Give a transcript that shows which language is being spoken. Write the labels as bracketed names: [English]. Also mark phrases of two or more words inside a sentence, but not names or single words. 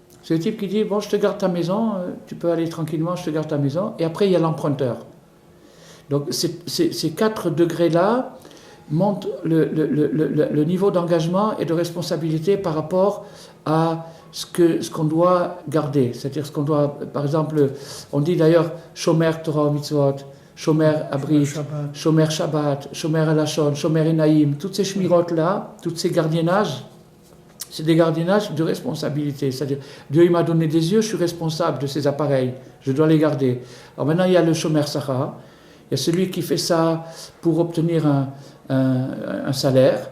[French] C'est le type qui dit, bon, je te garde ta maison, tu peux aller tranquillement, je te garde ta maison. Et après, il y a l'emprunteur. Donc, ces 4 degrés-là montrent le niveau d'engagement et de responsabilité par rapport à ce qu'on doit garder. C'est-à-dire ce qu'on doit, par exemple, on dit d'ailleurs, [Hebrew] שומר תורה מצוות, שומר הברית, שומר שבת, שומר הלשון, שומר עיניים, [French] toutes ces shmirotes-là, tous ces gardiennages, c'est des gardiennages de responsabilité. C'est-à-dire, Dieu il m'a donné des yeux, je suis responsable de ces appareils, je dois les garder. Alors maintenant, il y a le [Hebrew] שומר שכר, [French] il y a celui qui fait ça pour obtenir un salaire.